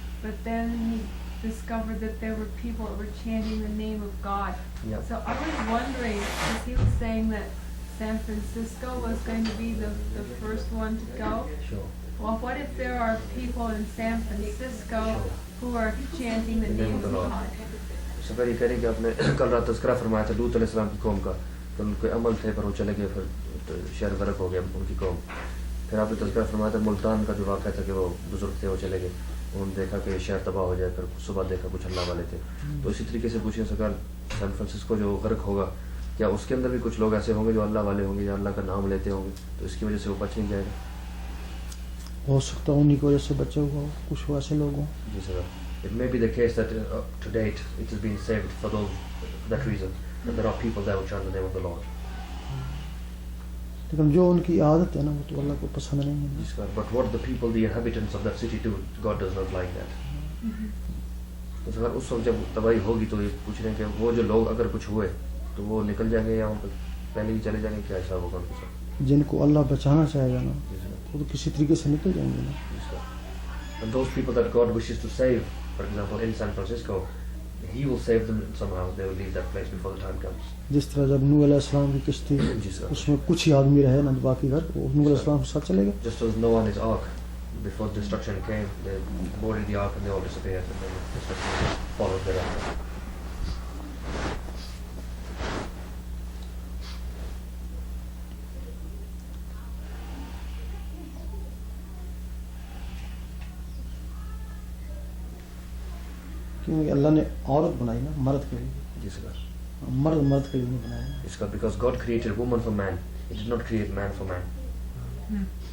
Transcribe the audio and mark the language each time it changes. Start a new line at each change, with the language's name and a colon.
English: But then he discovered that there were people that were chanting the name of God. Yeah. So I was wondering, because he was saying that San Francisco was going to be the first one to go. Sure. Well, what if there are people in San Francisco who are chanting the name of God?
Hindi: सफर ये करें कि आपने कल रात तज़किरा फरमाया था लूत अलैहिस्सलाम की कौम का, तो उनके अमल थे पर वो चले गए, फिर तो शहर गर्क हो गया उनकी कौम. फिर आपने तज़किरा फरमाया था मुल्तान का जो वाक़या था कि वो बुजुर्ग थे वो चले गए, उन्होंने देखा कि शहर तबाह हो जाए, फिर सुबह देखा कुछ अल्लाह वाले थे. तो इसी तरीके से पूछें सरकार, सैन फ्रांसिस्को जो गर्क होगा, क्या उसके अंदर भी कुछ लोग ऐसे होंगे जो अल्लाह वाले होंगे या अल्लाह का नाम लेते होंगे, तो इसकी वजह से वो बच नहीं जाएगा? हो सकता है उन्हीं की वजह से बचे हुआ कुछ वैसे लोग हों. जी sir.
English: It may be the case that to date it has been saved for that reason, that there are people that will chant the name of the Lord.
Hindi: लेकिन जो उनकी आदत है ना वो तो अल्लाह को पसंद नहीं है.
English: Yes, God. But what the people, the inhabitants of that city do, God does not like that.
Hindi: तो सर उस वक्त जब तबाही होगी तो ये पूछ रहे हैं कि वो जो लोग अगर कुछ हुए तो वो निकल जाएंगे या वहाँ पहले ही चले जाएंगे, क्या हिसाब होगा उनके साथ? जिनको अल्लाह बचाना चाहेगा ना वो तो किसी तरीके से निकल जाएंगे ना.
English: And those people that God wishes to save, for example in San Francisco, He will save them somehow. They will leave that place before the time comes.
Hindi: जिस तरह जब नूह अलैहिस्सलाम की किश्ती उसमें कुछ ही आदमी रहे ना, बाकी घर वो नूह अलैहिस्सलाम के साथ चले गए.
English: Just as Noah and his ark, before destruction came, they boarded the ark and they all disappeared, and then destruction followed thereafter.
Hindi: क्योंकि अल्लाह ने औरत बनाई ना मर्द के लिए, जी सर. मर्द के लिए नहीं बनाया.
English: It's because God created woman for man. He did not create man for man.